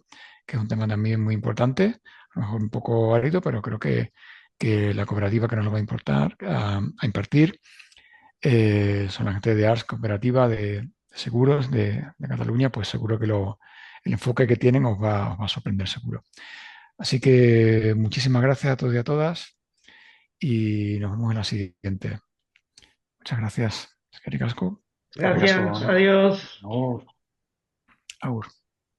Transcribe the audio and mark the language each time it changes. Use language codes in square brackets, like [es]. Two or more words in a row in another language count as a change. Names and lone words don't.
[es] Que es un tema también muy importante, a lo mejor un poco árido, pero creo que la cooperativa que nos lo va a importar, a impartir son la gente de ARS Cooperativa de Seguros de Cataluña, pues seguro que el enfoque que tienen os va a sorprender seguro. Así que muchísimas gracias a todos y a todas y nos vemos en la siguiente. Muchas gracias. [eu] Eskerrik asko. Eskerrik asko. [es] Gracias, adiós. No. [eu] Agur.